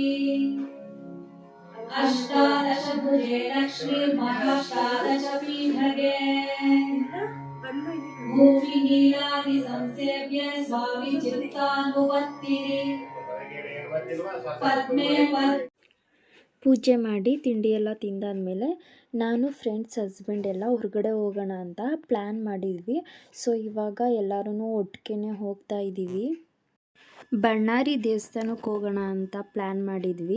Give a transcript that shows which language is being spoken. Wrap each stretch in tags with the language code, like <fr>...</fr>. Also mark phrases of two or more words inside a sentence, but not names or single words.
<sa>अष्टादशभुजे लक्ष्मीर्महाष्टादशपीठगे भूमि नीलादि संसेव्य स्वामी चित्तानुवत्तिरि पद्मे</sa> <kn>ಪೂಜೆ ಮಾಡಿ ತಿಂಡಿ ಎಲ್ಲ ತಿಂದಾದ್ಮೇಲೆ ನಾನು ಫ್ರೆಂಡ್ಸ್ ಹಸ್ಬೆಂಡ್ ಎಲ್ಲ ಹೊರಗಡೆ ಹೋಗೋಣ ಅಂತ ಪ್ಲ್ಯಾನ್ ಮಾಡಿದ್ವಿ. ಸೊ ಇವಾಗ ಎಲ್ಲರೂ ಒಟ್ಟಿಗೆ ಹೋಗ್ತಾ ಇದ್ದೀವಿ. ಬಳ್ಳಾರಿ ದೇವಸ್ಥಾನಕ್ಕೆ ಹೋಗೋಣ ಅಂತ ಪ್ಲ್ಯಾನ್ ಮಾಡಿದ್ವಿ.</kn>